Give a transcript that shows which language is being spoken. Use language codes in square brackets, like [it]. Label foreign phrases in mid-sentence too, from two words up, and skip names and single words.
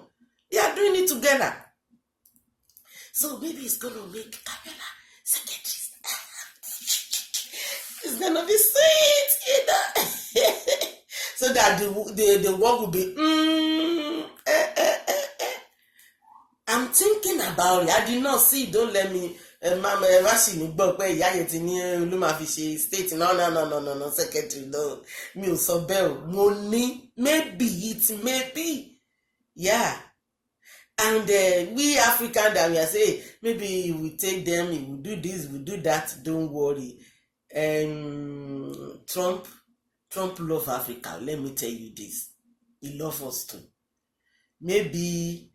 [en] They are doing it together. So maybe it's going to make Kamala secretary. It's going to be sweet, so that the work will be I'm thinking about it. I did not see. Don't let me. [yo] Mama, she me gbọ́ pé ìyá yẹn ti ní ló máa fi ṣe state. [en] No, secretary. No, [yo] mi ò sọ bẹ́ẹ̀ o. Mo ní [en] maybe. Yeah. And we African that we are saying maybe we take them, we will do this, we will do that. Don't worry. Trump love Africa. Let me tell you this. He love us too. Maybe.